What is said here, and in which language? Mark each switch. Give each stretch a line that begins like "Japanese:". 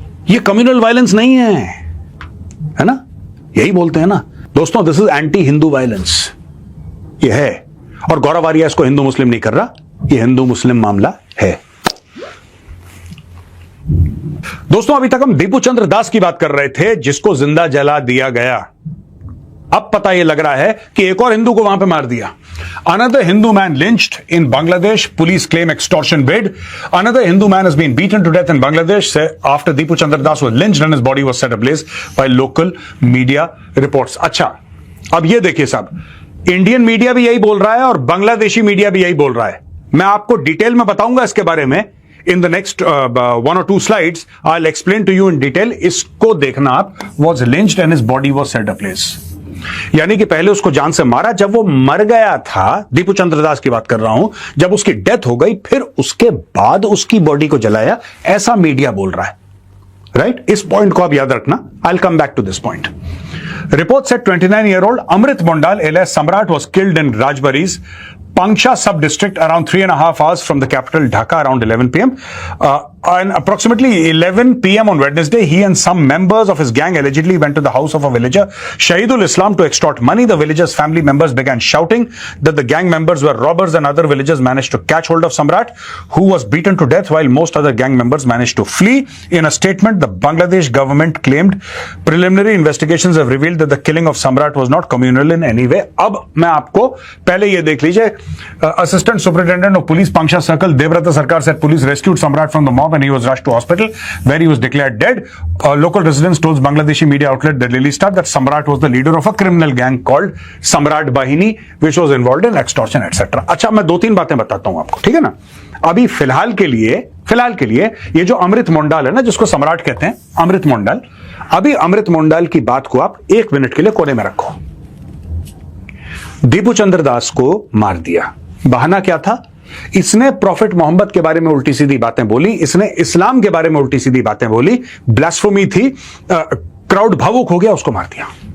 Hindi: ये communal violence नहीं है ना? यही बोलते हैं ना दोस्तों,
English: this is anti Hindu violence,
Hindi: ये है। और गौरव आर्या इसको हिंदू मुस्लिम नहीं कर रहा, ये हिंदू मुस्लिम मामला है। दोस्तों, अभी तक हम दीपू चंद्र दास की बात कर रहे थे जिसको जिंदा जला दिया गया। अब पता यह लग रहा है कि एक और हिंदू को वहां पे मार दिया।
English: Another Hindu man lynched in Bangladesh. Police claim extortion bid. Another Hindu man has been beaten to death in Bangladesh after Deepu Chandra Das was lynched and his body was set ablaze by local media reports.
Hindi: अच्छा, अब ये देखिए साहब, Indian media भी यही बोल रहा है और बांग्लादेशी मीडिया भी यही बोल रहा है। मैं आपको डिटेल में बताऊंगा इसके बारे में।
English: In the next 1 or 2 slides, I'll explain to you in detail.
Hindi: इसको देखना आप,
English: was lynched and his body was set ablaze.
Hindi: यानी कि पहले उसको जान से मारा, जब वो मर गया था, दीपू चंद्र दास की बात कर रहा हूं, जब उसकी डेथ हो गई फिर उसके बाद उसकी बॉडी को जलाया, ऐसा मीडिया बोल रहा है। राइट? इस पॉइंट को आप याद रखना।
English: I'll come back to this point. Report said 29-year-old Amrit Mondal alias Samrat was killed in Rajbari's Pangsha sub-district around 3.5 hours from the capital Dhaka around 11 p.m. And approximately 11 p.m. on Wednesday, he and some members of his gang allegedly went to the house of a villager, Shahidul Islam, to extort money. The villager's family members began shouting that the gang members were robbers, and other villagers managed to catch hold of Samrat, who was beaten to death, while most other gang members managed to flee. In a statement, the Bangladesh government claimed preliminary investigations have revealed that the killing of Samrat was not communal in any way.
Hindi: अब मैं आपको पहले ये देख लीजिए।
English: Assistant Superintendent of Police Pangsha Circle, Devrata Sarkar, said police rescued Samrat from the mob and he was rushed to hospital where he was declared dead. Local residents told Bangladeshi media outlet the Daily Star that Samrat was the leader of a criminal gang called Samrat Bahini, which was involved in extortion, etc.
Hindi: अच्छा, मैं 2-3 बातें बताता हूं आपको, ठीक है ना? अभी फिलहाल के लिए ये जो अमृत मोंडाल है ना, जिसको सम्राट कहते हैं, अमृत मोंडाल, अभी अमृत मोंडाल की बात को आप 1 मिनट के लिए कोने में रखो। दीपू चंद्र दास को मार दिया, बहाना क्या था? इसने प्रॉफिट मोहम्मद के बारे में उल्टी सीधी बातें बोली, इसने इस्लाम के बारे में उल्टी सीधी बातें बोली, ब्लास्फेमी थी, क्राउड भावुक हो गया, उसको मार दिया।